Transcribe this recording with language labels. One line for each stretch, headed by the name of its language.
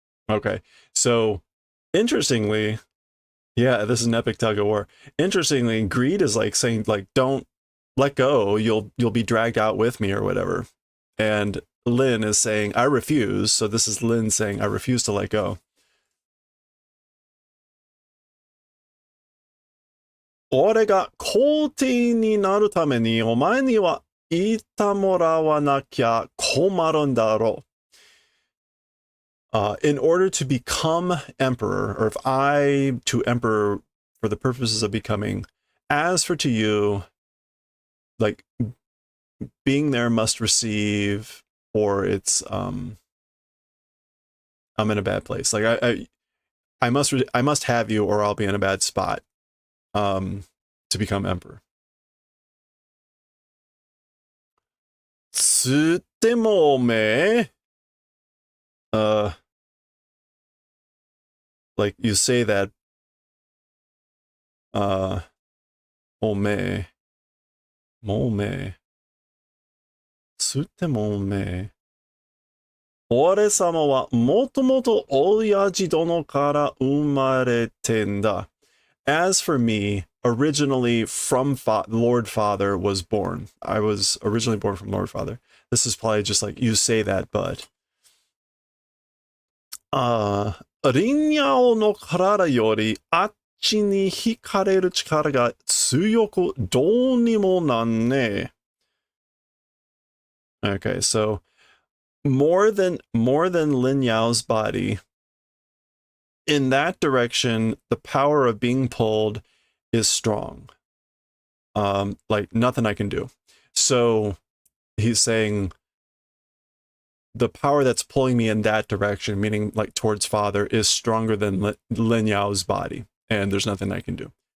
English: Okay, so interestingly, yeah, this is an epic tug of war. Interestingly, greed is like saying like, don't let go, you'll be dragged out with me or whatever. And Lin is saying, I refuse. So this is Lin saying, I refuse to let go.
Japanese: 俺が皇帝になるためにお前には言ってもらわなきゃ困るんだろう。
English: In order to become emperor, or if I to emperor for the purposes of becoming, as for to you, like being there must receive, or it's I'm in a bad place. Like I must have you, or I'll be in a bad spot to become emperor.
Japanese: つってもおめえ
English: like you say that
Japanese: おめえもうおめえつってもおめえ俺様はもともと親父殿から生まれてんだ
English: As for me, originally from Lord Father was born. I was originally born from Lord Father. This is probably just like, you say that, but...
Japanese: リンニャオの体よりあっちに惹かれる力が強くどうにもなんねえ。
English: Okay, so more than Lin Yao's body, in that direction, the power of being pulled is strong. Like nothing I can do. So he's saying the power that's pulling me in that direction, meaning like towards father, is stronger than Lin Yao's body, and there's nothing I can do.